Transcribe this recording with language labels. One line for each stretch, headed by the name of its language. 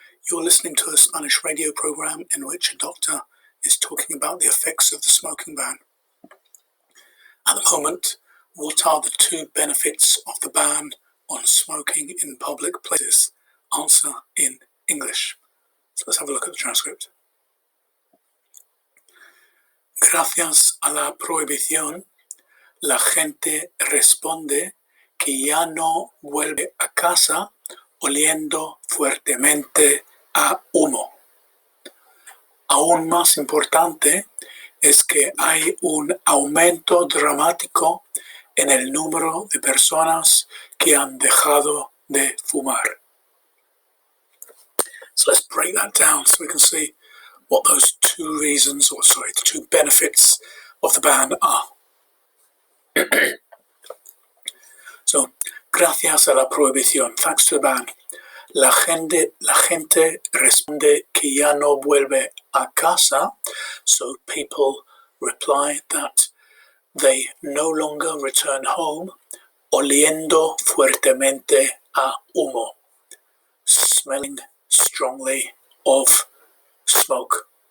English: You're listening to a Spanish radio program in which a doctor is talking about the effects of the smoking ban. At the moment, what are the two benefits of the ban on smoking in public places? Answer in English. So let's have a look at the transcript.
Spanish: Gracias a la prohibición, la gente responde que ya no vuelve a casa oliendo fuertemente a humo. Aún más importante es que hay un aumento dramático en el número de personas que han dejado de fumar.
English: So let's break that down so we can see what those two reasons, the two benefits of the ban are. So,
Spanish: gracias a la prohibición,
English: thanks to the ban,
Spanish: la gente responde que ya no vuelve a casa,
English: so people reply that they no longer return home,
Spanish: oliendo fuertemente a humo,
English: smelling strongly of smoke.